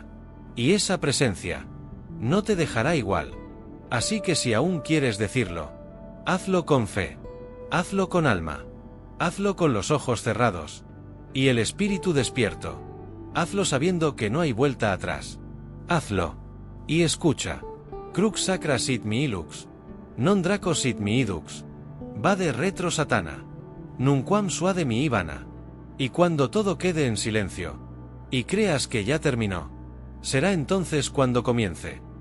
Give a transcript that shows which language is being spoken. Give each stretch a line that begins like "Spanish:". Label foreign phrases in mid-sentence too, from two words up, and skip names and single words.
Spanish: Y esa presencia no te dejará igual. Así que si aún quieres decirlo, hazlo con fe. Hazlo con alma. Hazlo con los ojos cerrados. Y el espíritu despierto. Hazlo sabiendo que no hay vuelta atrás. Hazlo. Y escucha.
Latin: Crux sacra sit mihi lux. Non draco sit mihi dux. Vade retro satana. Nunquam suade mihi vana.
Spanish: Y cuando todo quede en silencio, y creas que ya terminó, será entonces cuando comience.